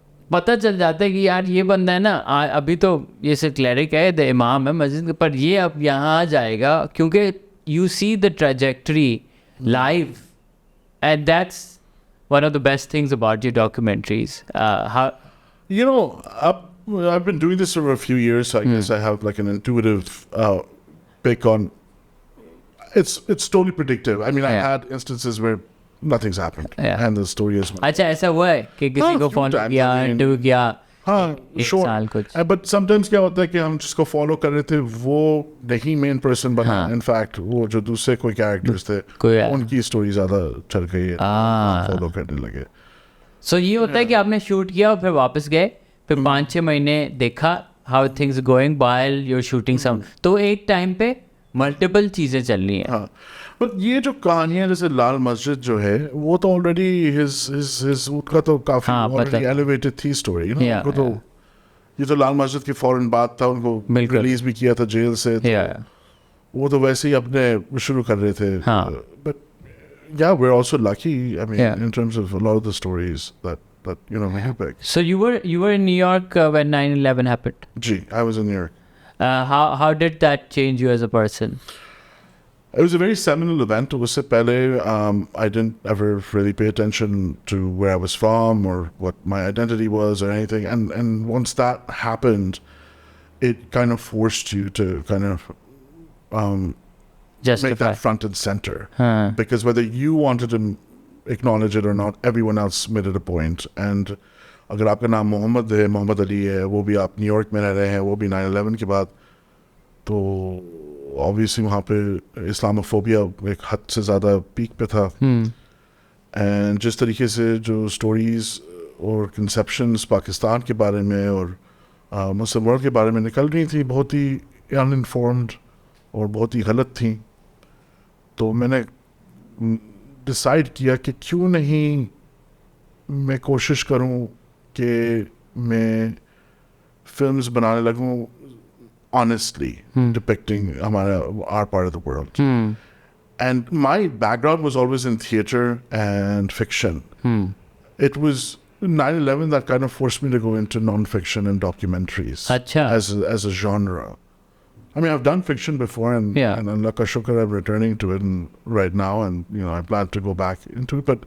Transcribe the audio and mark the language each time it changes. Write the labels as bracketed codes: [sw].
[hi] पता चल जाता है कि यार ये बंदा है ना, अभी तो ये सिर्फ क्लरिक है, द इमाम है मस्जिद के, पर ये अब यहाँ आ जाएगा, क्योंकि [en] You see the trajectory live, and that's one of the best things about your documentaries. I've been doing this for a few years, so I guess I have like an intuitive pick on. It's totally predictive. I mean, I had instances where nothing's happened, and the story is. [hi] अच्छा, ऐसा हुआ है कि किसी को phone किया, interview किया, [en] sure. But sometimes [hi] क्या होता है कि हम जिसको फॉलो कर रहे थे वो नहीं मेन पर्सन बना. इनफैक्ट वो जो दूसरे कोई कैरेक्टर्स थे उनकी स्टोरी ज्यादा चल गई, फॉलो करने लगे. सो ये होता है कि आपने शूट किया और फिर वापस गए, फिर 5-6 महीने देखा [en] how things going while you are shooting some, [hi] तो एक टाइम पे मल्टीपल चीज़ें चल रही हैं. बट ये जो कहानियाँ जैसे लाल मस्जिद जो है वो तो ऑलरेडी उसका तो काफ़ी ऑलरेडी एलिवेटेड थी स्टोरी. उनको तो ये तो लाल मस्जिद के फौरन बाद था, उनको रिलीज भी किया था जेल से, वो तो वैसे ही अपने शुरू कर रहे थे. [en] But yeah, we're also lucky, I mean, in terms of a lot of the stories that we have picked. So you were in New York when 9/11 happened? Gee, I was in New York. How did that change you as a person? It was a very seminal event. [hi] उससे पहले [en] I didn't ever really pay attention to where I was from or what my identity was or anything. And once that happened, it kind of forced you to kind of make that front and center. Because whether you wanted to acknowledge it or not, everyone else made it a point. [hi] And अगर आपका नाम मोहम्मद है, मोहम्मद अली है, वो भी आप New York में रह रहे हैं, वो भी 9/11 के बाद, तो ऑब्वियसली वहाँ पे इस्लामोफोबिया एक हद से ज़्यादा पीक पे था. एंड जिस तरीके से जो स्टोरीज़ और कंसेप्शंस पाकिस्तान के बारे में और मुस्लिम वर्ल्ड के बारे में निकल रही थी, बहुत ही अनइन्फॉर्म्ड और बहुत ही गलत थी. तो मैंने डिसाइड किया कि क्यों नहीं मैं कोशिश करूं कि मैं फिल्म्स बनाने लगूं [en] honestly depicting our part of the world. And my background was always in theater and fiction. It was 9/11 that kind of forced me to go into non-fiction and documentaries as a genre. I mean, I've done fiction before, and [hi] Allah ka shukr, [en] I'm returning to it right now, and I plan to go back into it.